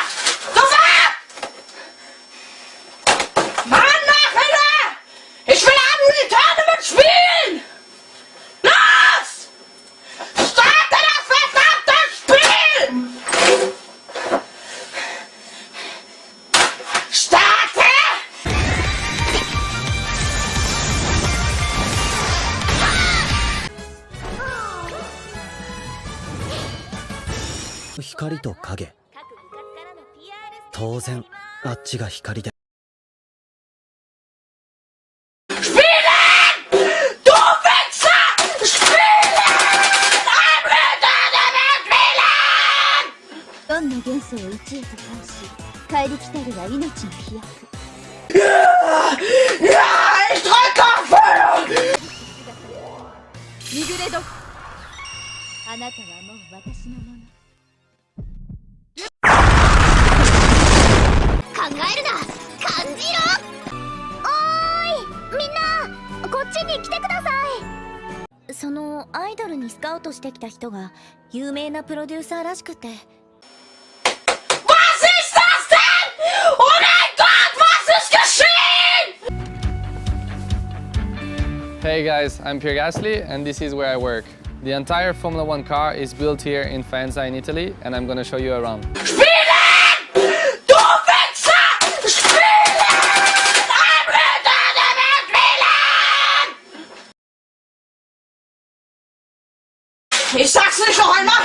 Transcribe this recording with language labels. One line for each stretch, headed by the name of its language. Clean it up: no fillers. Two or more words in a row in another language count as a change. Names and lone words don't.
German: Sofort! Mann, mach wieder! Ich will nur die Tournament spielen! Los! Starte das verdammte Spiel! Starte!
Japanese: 光と影、当然あっちが光で。
German: Spielen! Du Wichser! Spielen!
English: I'm ready to spielen!
Japanese: 4の元素を1へと返し、帰り来たるは命の飛躍。
German: Ja, ich drücke auf Feuer!
Japanese: ミグレド、あなたはもう私のもの。考えるな、感じろ。おーい、みんなこっちに来てください。そのアイドルにスカウトしてきた人が有名なプロデューサーらしくて。
German: Was ist das denn? Oh mein Gott, was ist geschehen?
English: Hey guys, I'm Pierre Gasly and this is where I work. The entire Formula 1 car is built here in Faenza in Italy and I'm gonna show you around.
German: Spielen! Du Wichser! Spielen!
English: I'm ready to spielen!
German: Ich sag's nicht noch einmal!